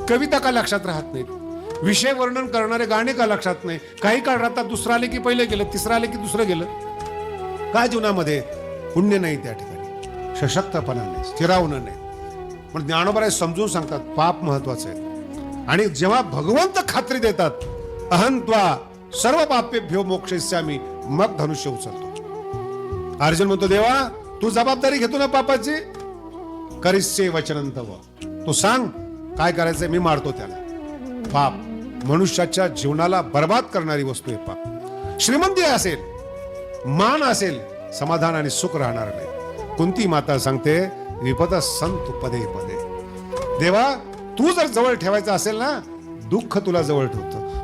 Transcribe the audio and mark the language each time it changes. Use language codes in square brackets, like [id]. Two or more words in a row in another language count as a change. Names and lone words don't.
[mr] कविता का लक्षात राहत नाहीत? विषय वर्णन करणारे गाणे का लक्षात नाही? काही काळ राहतात, दुसरं आले की पहिले गेलं, तिसरं आले की दुसरं गेलं. का जीवनामध्ये पुण्य नाही, त्या ठिकाणी सशक्तपणा नाही, स्थिरावणं नाही. पण ज्ञानोबा समजून सांगतात पाप महत्वाचं आहे. आणि जेव्हा भगवंत खात्री देतात, [sa] अहं त्वा सर्व पापेभ्यो मोक्षयिष्यामि, [mr] मग धनुष्य उचलतो. अर्जुन म्हणतो, देवा तू जबाबदारी घेतो ना पापाची? [sa] करिष्ये वचनं तव. [mr] तू सांग काय करायचंय, मी मारतो त्याला. पाप मनुष्याच्या जीवनाला बर्बाद करणारी वस्तू आहे. पाप श्रीमंती असेल, मान असेल, समाधान आणि सुख राहणार नाही. कुंती माता सांगते, [sa] विपद संत पदे पदे. [mr] देवा तू जर जवळ ठेवायचं असेल ना, दुःख तुला जवळ ठेवतं.